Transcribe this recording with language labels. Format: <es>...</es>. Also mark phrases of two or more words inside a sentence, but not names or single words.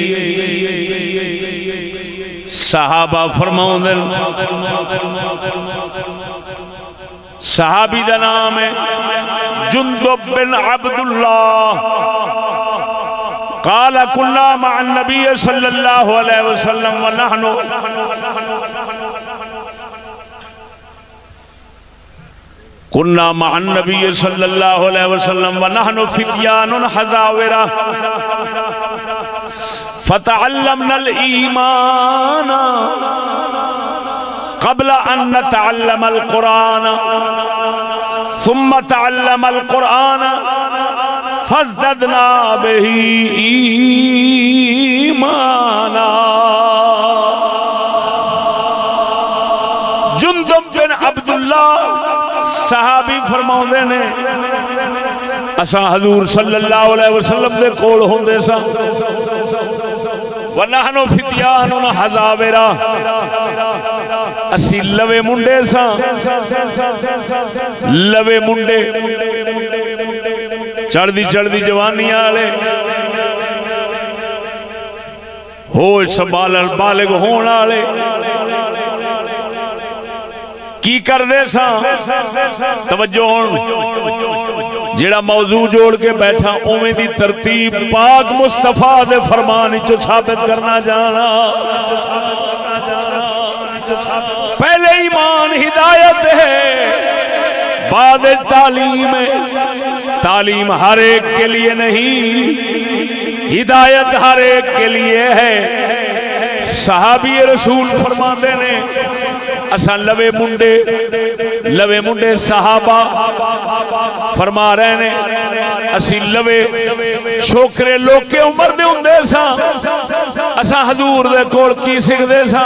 <pa>صحابہ فرماؤندے، صحابی دا نام ہے جندب بن عبداللہ,</pa> <ar>قال كنا مع النبي صلى الله عليه وسلم ونحن كنا مع النبي صلى الله عليه وسلم ونحن فتيان حزاورة فتعلمنا الإيمان قبل أن نتعلم القرآن ثم تعلمنا القرآن فازددنا به إيمانا.</ar> <pa>جندب بن عبداللہ صحابی فرماؤندے نے، اساں حضور</pa> <ar>صلى الله عليه وسلم</ar> <pa>دے کول ہوندے ساں,</pa> <ar>ونحن فتيان حزاورة,</ar> <pa>اسی لوے منڈے ساں، لوے منڈے چڑھدی چڑھدی جوانی والے, ہوش سنبھالن بالغ ہونے والے کی کردے سا توجہ ہن جیہڑا موضوع جوڑ کے بیٹھا اووے دی ترتیب پاک مصطفیٰ دے فرمان چوں ثابت کرنا جانا.</pa> <ur>پہلے ایمان ہدایت ہے، بعد تعلیم ہے. تعلیم ہر ایک کے لیے نہیں، ہدایت ہر ایک کے لیے ہے.</ur> <pa>صحابی رسول فرماتے نے اسا لوے منڈے صحابہ فرما رہے نے اسی لوے چھوکرے لوکے عمر دے ہوندے سا اسا حضور دے کول کی سکھدے سا.</pa>